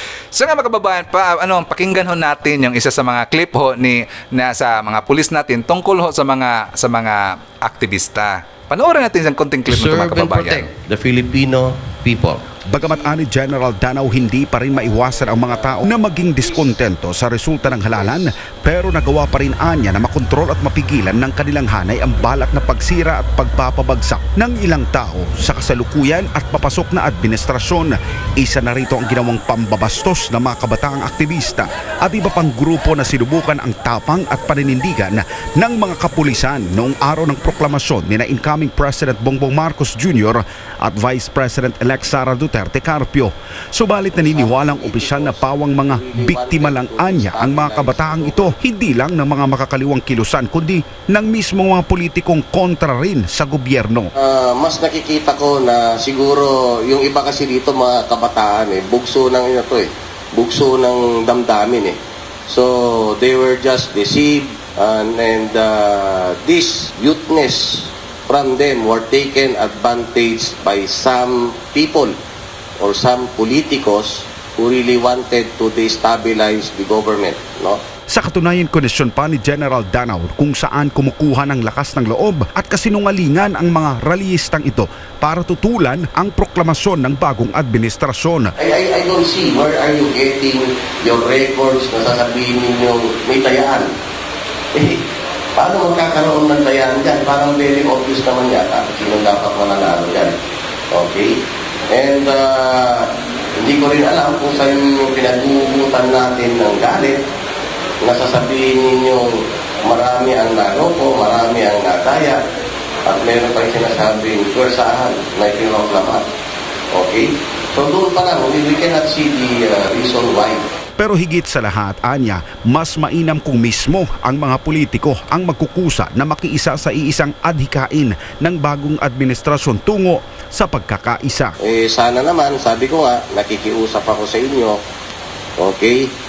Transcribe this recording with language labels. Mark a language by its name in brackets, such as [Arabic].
[Filipino] So nga mga kababayan, pakinggan ho natin yung isa sa mga clip ho sa mga pulis natin tungkol ho sa mga aktivista. Panoorin natin isang konting clip nito mga [English] Serve and [Filipino] kababayan. [English] protect the Filipino people. [Filipino] Bagamat ani General Danao, hindi pa rin maiwasan ang mga tao na maging diskontento sa resulta ng halalan, pero nagawa pa rin anya na makontrol at mapigilan ng kanilang hanay ang balak na pagsira at pagpapabagsak ng ilang tao sa kasalukuyan at papasok na administrasyon. Isa na rito ang ginawang pambabastos ng mga kabataang aktivista at iba pang grupo na sinubukan ang tapang at paninindigan ng mga kapulisan noong araw ng proklamasyon ni na incoming President Bongbong Marcos Jr. at Vice President-elect Sara Duterte Carpio. Subalit naniniwalang opisyal na pawang mga biktima lang anya ang mga kabataang ito, hindi lang ng mga makakaliwang kilusan kundi ng mismong mga politikong kontra rin sa gobyerno. Mas nakikita ko na siguro yung iba kasi dito mga kabataan bugso ng bugso ng damdamin [English] So they were just deceived and this youthness from them were taken advantage by some people or some politicos who really wanted to destabilize the government, [Filipino] Sa katunayan, kondisyon pa ni General Danao kung saan kumukuha ng lakas ng loob at kasinungalingan ang mga rallyistang ito para tutulan ang proklamasyon ng bagong administrasyon. [English] I don't see where are you getting your records [Filipino] na sasabihin ninyong may tayaan. Paano magkakaroon ng tayaan dyan? Parang [English] very obvious [Filipino] naman yata sino dapat mananalo dyan. Okay? And hindi ko rin alam kung saan yung pinag-uubutan natin ng galit na sasabihin ninyong marami ang naloko, marami ang nadaya, at meron pa yung sinasabing pwersahan na ipinoklamat. Okay? [English] So [Filipino] doon pa lang, [English] we cannot see the reason why. [Filipino] Pero higit sa lahat, anya, mas mainam kung mismo ang mga politiko ang magkukusa na makiisa sa iisang adhikain ng bagong administrasyon tungo sa pagkakaisa. Sana naman, sabi ko nga, nakikiusap ako sa inyo, okay?